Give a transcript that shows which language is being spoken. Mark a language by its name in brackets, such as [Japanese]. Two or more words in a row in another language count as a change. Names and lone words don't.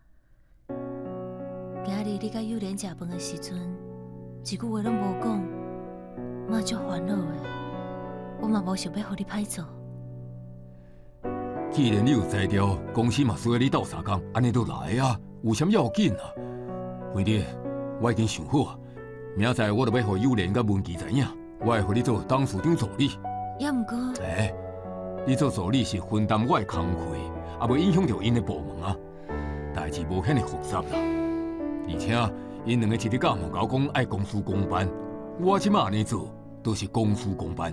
[Min Nan Chinese] 今日你甲幼莲食饭的时阵，一句话拢无讲，妈足烦恼的。我嘛无想要互你歹做。既然你有才调，公司嘛需要你斗相共，安尼就来啊，有啥要紧啊？兄弟，我已经想好啊，明仔我就要互幼莲甲文琪知影，我会互你做董事长助理。也毋过，你做助理是分担我的工课，也袂影响到因的部门啊。代志无遐尼复杂啦，而且因两个一日到晚甲我讲爱公事公办，我即马安尼做都是公事公办。